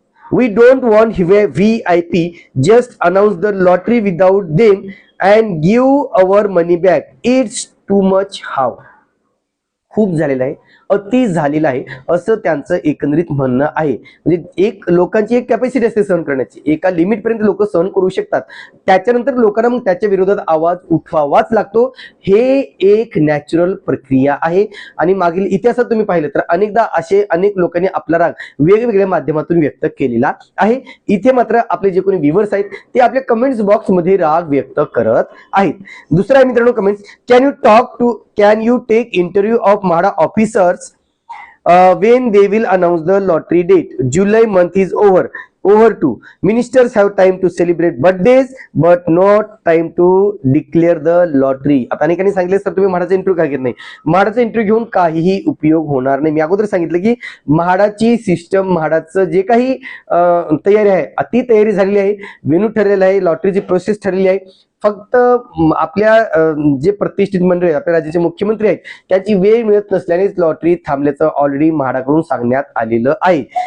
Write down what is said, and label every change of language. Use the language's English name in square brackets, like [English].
[English] We don't want VIP, just announce the lottery without them and give our money back. It's too much. How? [Marathi] खूप झालेलं आहे, अति झालेलं आहे, असं त्यांचं एकंदरीत म्हणणं आहे. म्हणजे लोकांची एक कॅपॅसिटी असते सहन करण्याची, एका लिमिट पर्यंत लोक सहन करू शकतात, त्याच्यानंतर लोकांना मग त्याच्या विरोधात आवाज उठवावाच लागतो. हे एक नॅचरल प्रक्रिया आहे. आणि मागील इतिहासात तुम्ही पाहिलं तर अनेकदा अनेक लोकांनी आपला राग वेगवेगळ्या माध्यमातून व्यक्त केलेला आहे. इथे मात्र आपले जे कोणी व्ह्यूअर्स आहेत ते आपल्या कमेंट्स बॉक्स मध्ये राग व्यक्त करत आहेत. दुसरा आहे मित्रांनो comments, [English] can you take interview of MHADA officers when they will announce the lottery date? July month is over too. Ministers have time to celebrate birthdays but not time to declare the lottery. [Marathi] आता अनेकांनी सांगितले sir तुम्ही म्हाडाचा interview का घेत नाही. म्हाडाचा interview घेऊन काहीही उपयोग होणार नाही. मी अगोदर सांगितलं की म्हाडाची सिस्टम, म्हाडाचं जे काही तयारी आहे, अति तयारी झालेली आहे, वेन्यू ठरलेला आहे, लॉटरीची प्रोसेस ठरलेली आहे. फक्त आपल्या जे प्रतिष्ठित मंडळी आपल्या राज्याचे मुख्यमंत्री आहेत त्याची वेळ मिळत नसल्यानेच लॉटरी थांबल्याचं ऑलरेडी म्हाडाकडून सांगण्यात आलेलं आहे.